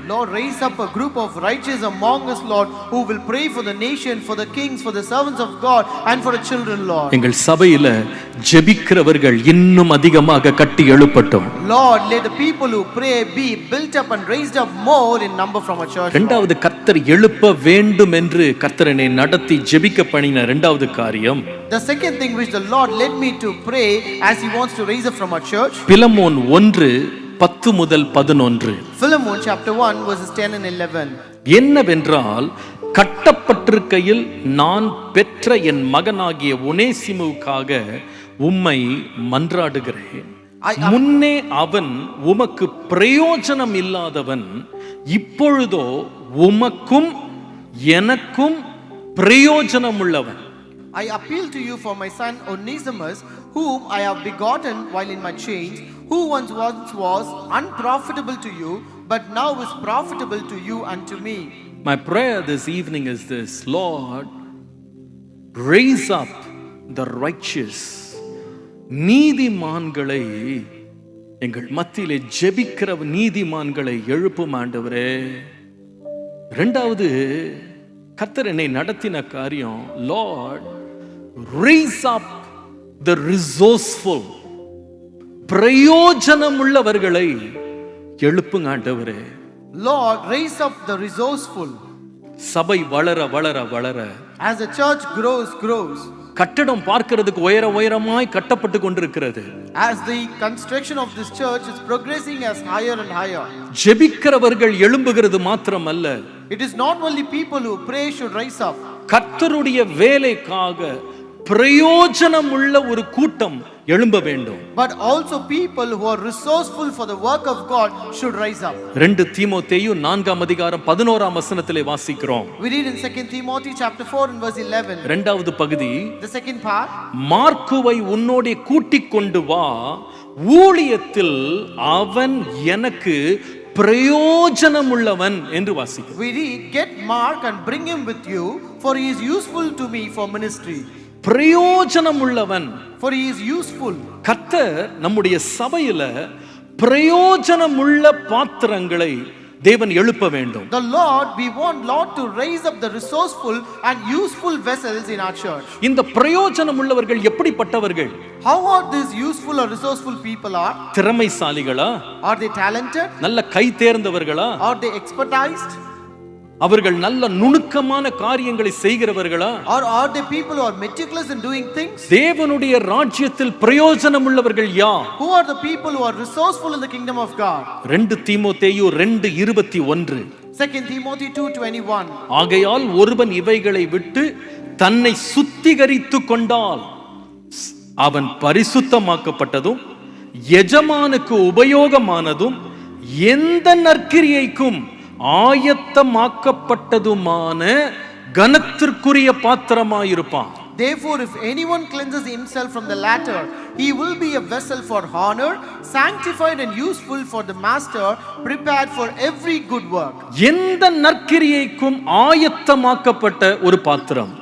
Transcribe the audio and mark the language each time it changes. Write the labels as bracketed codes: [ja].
[en] Lord, raise up a group of righteous among us, Lord, who will pray for the nation, for the kings, for the servants of God, and for the children, Lord. [ta] எங்கள் சபையில ஜெபிக்கிறவர்கள் இன்னும் அதிகமாக கட்டி எழுப்பட்டும். [en] Lord, let the people who pray be built up and raised up more in number from our church. [ta] இரண்டாவது, கர்த்தர் எழுப்ப வேண்டும் என்று கர்த்தர் என்னை நடத்தி ஜெபிக்க பண்ணின இரண்டாவது காரியம், [en] The second thing which the Lord led me to pray as he wants to raise up from our church, [ta] Philemon 1:10 முதல் 11. [en] Philemon chapter 1 verses 10 and 11. [ta] என்னவென்றால், கட்டப்பட்டிருக்கையில் நான் பெற்ற என் மகனாகிய ஒனேசிமுவுக்காக உம்மை மன்றாடுகிறேன். முன்னே அவன் உமக்கு பிரயோஜனம் இல்லாதவன், இப்பொழுதோ உமக்கும் எனக்கும் பிரயோஜனம் உள்ளவன். [en] I appeal to you for my son Onesimus, whom I have begotten while in my chains, who once was unprofitable to you, but now is profitable to you and to me. My prayer this evening is this: Lord, raise up the righteous. [ta] நீதிமான்களை, எங்கள் மத்தியிலே ஜெபிக்கிற நீதிமான்களை எழுப்பும் ஆண்டவரே. இரண்டாவது, கர்த்தர் என்னை நடத்தின காரியம், [en] Lord, raise up the resourceful. [ta] பிரயோஜனம் உள்ளவர்களை எழுப்புங்க ஆண்டவரே. [en] Lord, raise up the resourceful. [ta] சபை வளர வளர வளர, [en] as the church grows, [ta] கட்டடம் பார்க்கிறதுக்கு உயரமாய் கட்டப்பட்டு கொண்டிருக்கிறது. [en] as the construction of this church is progressing as higher and higher, [ta] ஜெபிக்கிறவர்கள் எழும்புகிறது மாத்திரமல்ல, [en] it is not only people who pray should rise up, [ta] கர்த்தருடைய வேலைக்காக பிரயோஜனம் உள்ள ஒரு கூட்டம் எழும்ப வேண்டும். [en] but also people who are resourceful for the work of God should rise up. [ta] 2 தீமோத்தேயு 4:11 வாசிக்கிறோம். [en] We read in 2 Timothy chapter 4 and verse 11. [ta] இரண்டாவது பகுதி, [en] the second part, [ta] மார்க்குவை உன்னோடே கூட்டிக் கொண்டு வா, ஊழியத்தில் அவன் எனக்கு பிரயோஜனம் உள்ளவன் என்று வாசிக்கிறோம். [en] we read, get Mark and bring him with you, for he is useful to me for ministry. [ta] பிரயோஜனம் உள்ளவன், [en] for he is useful. [ta] கர்த்தர் நம்முடைய சபையில பிரயோஜனம் உள்ள பாத்திரங்களை தேவன் எழுப்ப வேண்டும். [en] The Lord, we want Lord to raise up the resourceful and useful vessels in our church. [ta] இந்த பிரயோஜனம் உள்ளவர்கள் எப்படிப்பட்டவர்கள்? [en] How are these useful or resourceful people are? [ta] திறமைசாலிகளா? [en] Are they talented? [ta] நல்ல கை தேர்ந்தவர்களா? [en] Are they expertised? [ta] அவர்கள் நல்ல நுணுக்கமான காரியங்களை செய்கிறவர்களா? [en] Or are they people who are meticulous in doing things? [ta] தேவனுடைய ராஜ்யத்தில் பிரயோஜனம் உள்ளவர்கள் யார்? [en] Who are the people who are resourceful in the kingdom of God? [ta] 2 தீமோத்தேயு 2:21. [en] 2 Timothy 2:21. [ta] ஆகையால் ஒருவன் இவைகளை விட்டு தன்னை சுத்திகரித்துக் கொண்டால் அவன் பரிசுத்தமாக்கப்பட்டதும் எஜமானுக்கு உபயோகமானதும் எந்த நற்கிரியைக்கும் ஆயத்தமாக்கப்பட்டதுமான கனத்திற்குரிய பாத்திரமாயிருப்பான். [en] Therefore, if anyone cleanses himself from the latter, he will be a vessel for honor, sanctified and useful for the master, prepared for every good work. [ta] எந்த நற்கிரியைக்கும் ஆயத்தமாக்கப்பட்ட ஒரு பாத்திரம்.